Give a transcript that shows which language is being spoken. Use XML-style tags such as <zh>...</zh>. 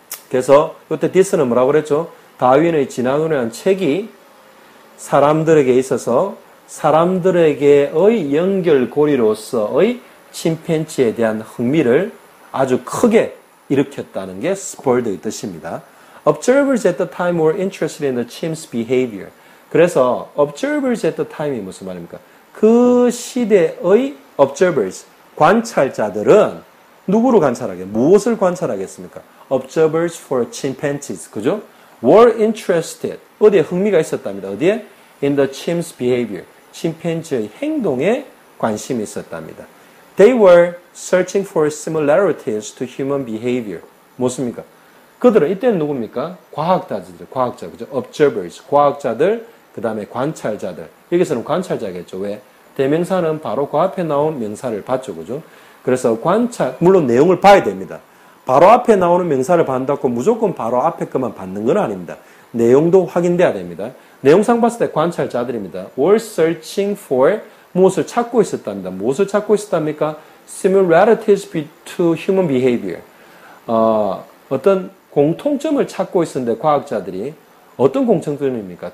<ko>그래서 이때 디스는 뭐라고 그랬죠? 다윈의 진화론이라는 책이 사람들에게 있어서 사람들에게의 연결고리로서의 침팬지에 대한 흥미를 아주 크게 일으켰다는 게 spurred의 뜻입니다.</ko> <en>Observers at the time were interested in the chimp's behavior.</en> <ko>그래서</ko> <en>observers at the time</en> <ko>이 무슨 말입니까? 그 시대의 observers, 관찰자들은 누구를 관찰하겠습니까? 무엇을 관찰하겠습니까?</ko> <en>Observers for chimpanzees,</en> <ko>그죠?</ko> <en>were interested,</en> <ko>어디에 흥미가 있었답니다. 어디에?</ko> <en>In the chimp's behavior,</en> <ko>침팬지의 행동에 관심이 있었답니다.</ko> <en>They were searching for similarities to human behavior.</en> <ko>무엇입니까? 그들은 이때는 누굽니까? 과학자들, 과학자, 그죠?</ko> <en>Observers,</en> <ko>과학자들, 그 다음에 관찰자들. 여기서는 관찰자겠죠. 왜? 대명사는 바로 그 앞에 나온 명사를 봤죠, 그죠? 그래서 관찰, 물론 내용을 봐야 됩니다. 바로 앞에 나오는 명사를 반다고 무조건 바로 앞에 것만 받는 건 아닙니다. 내용도 확인돼야 됩니다. 내용상 봤을 때 관찰자들입니다.</ko> <en>were searching for</en> <ko>무엇을 찾고 있었답니다. 무엇을 찾고 있었답니까?</ko> <en>similarities to human behavior.</en> <ko>어떤 공통점을 찾고 있었는데 과학자들이 어떤 공통점입니까?</ko>